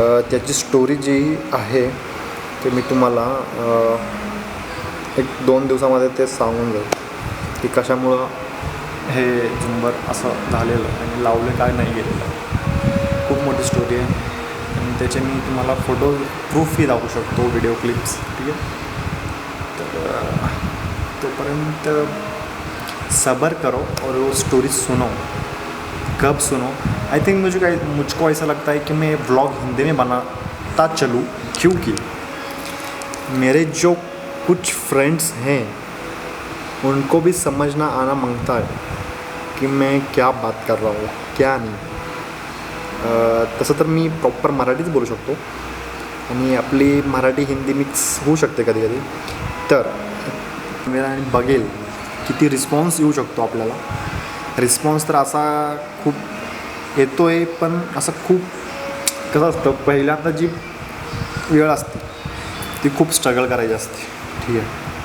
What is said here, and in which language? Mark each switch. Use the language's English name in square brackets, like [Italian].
[Marathi] त्याची स्टोरी जी आहे ते मी तुम्हाला 1-2 दिवसामध्ये ते सांगून जाईल की कशामुळं हे झुंबर असं झालेलं आणि लावलं काय नाही गेलेलं. खूप मोठी स्टोरी आहे आणि त्याचे मी तुम्हाला फोटो प्रूफही दाखवू शकतो, व्हिडिओ क्लिप्स. ठीक आहे. तर तोपर्यंत [Hindi] सबर करो और वो स्टोरी सुनो. कब सुनो? [English] I think [Hindi] मुझको ऐसा लगता है कि मैं व्लॉग हिंदी में बनाता चलूँ, क्योंकि मेरे जो कुछ फ्रेंड्स हैं उनको भी समझना आना मांगता है की मैं क्या बात कर रहा हूँ क्या नाही. [Marathi] तसं तर मी प्रॉपर मराठीच बोलू शकतो आणि आपली मराठी हिंदी मिक्स होऊ शकते कधी कधी. तर मी बघेल किती रिस्पॉन्स येऊ शकतो आपल्याला. रिस्पॉन्स तर असा खूप येतो आहे, पण असं खूप कसं असतं पहिल्यांदा जी वेळ असते ती खूप स्ट्रगल करायची असते. ठीक आहे.